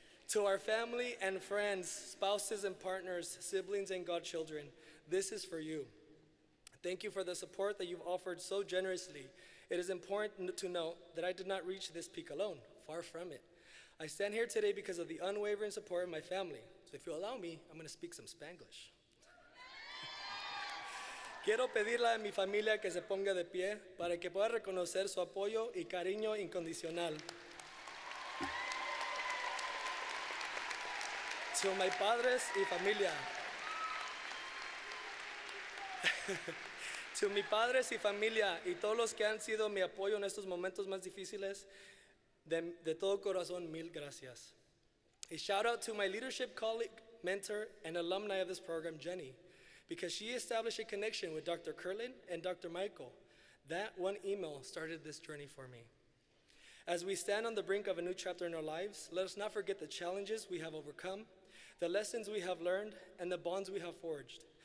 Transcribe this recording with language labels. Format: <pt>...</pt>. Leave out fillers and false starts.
<en>To our family and friends, spouses and partners, siblings and godchildren, this is for you. Thank you for the support that you've offered so generously. It is important to note that I did not reach this peak alone, far from it. I stand here today because of the unwavering support of my family. So if you allow me, I'm going to speak some Spanglish.</en> <es>Quiero pedirle a mi familia que se ponga de pie para que pueda reconocer su apoyo y cariño incondicional.</es> <en>To my</en> <es>padres y familia.</es> <en>To</en> <es>mi padres y familia y todos los que han sido mi apoyo en estos momentos más difíciles, de todo corazón, mil gracias.</es> <en>A shout out to my leadership colleague, mentor, and alumni of this program, Jenny, because she established a connection with Dr. Curlin and Dr. Michael. That one email started this journey for me. As we stand on the brink of a new chapter in our lives, let us not forget the challenges we have overcome, the lessons we have learned, and the bonds we have forged.</en>